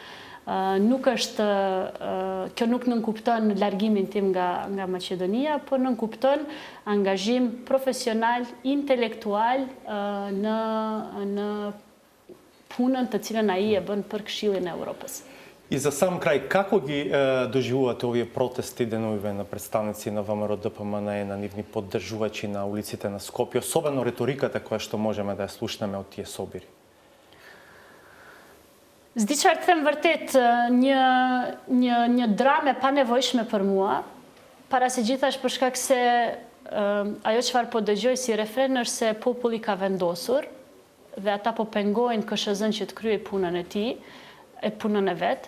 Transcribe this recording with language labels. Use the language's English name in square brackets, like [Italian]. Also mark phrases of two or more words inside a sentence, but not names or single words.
[Albanian] Kjo nuk nënkupton largimin tim nga Maqedonia, por nënkupton angazhim profesional, intelektual në punën të cilën ai e bën për Këshillin e Europës. [Macedonian] И за сам крај, како ги доживувате овие протести деновиве на представници на ВМРО ДПМН на нивни поддржувачи на улиците на Скопје, особено риториката која што можеме да ја слушнеме од тие собири? [Albanian] Zdi çfarë të them vërtet, një dramë pa nevojshme për mua, para se gjithash për shkak se ajo çfarë po dëgjoj si refren është se populli ka vendosur dhe ata po pengojnë KSZ-n që të kryej punën e tij, punën e vet.